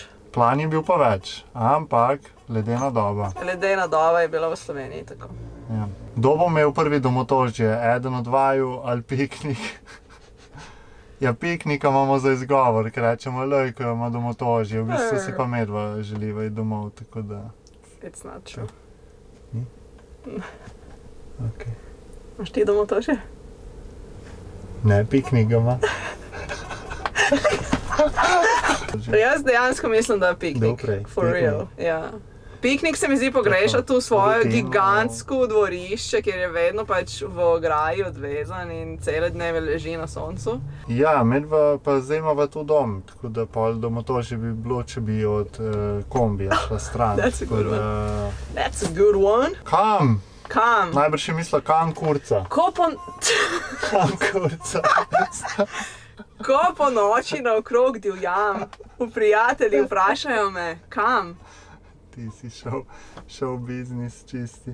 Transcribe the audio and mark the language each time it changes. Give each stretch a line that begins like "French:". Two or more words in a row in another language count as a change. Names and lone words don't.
Slovenian: Plan je bil pa več, ampak ledena doba. Ledena doba je bila v Sloveniji, tako. Ja. Kdo bo imel prvi domotožje? Eden od vaju ali piknik? Ja, piknika imamo za izgovor, ker rečemo, lej, ko ima domotožje, v bistvu si pa medva želiva iti domov, tako da...
English: It's not true.
Slovenian: Ni? Ok. Imaš ti domotožje? Ne, piknik ga ima. Jaz dejansko mislim, da je piknik.
English: For real,
Slovenian: ja. Piknik se mi zdi pogreša tu svojo gigantsko dvorišče, kjer je vedno pač v ograji odvezan in cele dneve leži na soncu. Ja, medva pa zdaj imava tu dom, tako da pol domotožje bi bilo, če bi od kombija šla stran.
English: That's a good one. That's a good one.
Slovenian: Kam? Kam? Najbrž je mislila, kam kurca. Kam kurca. Ko po noči naokrog divjam, prijatelji vprašajo me, kam? Ti si šel v biznis čisti.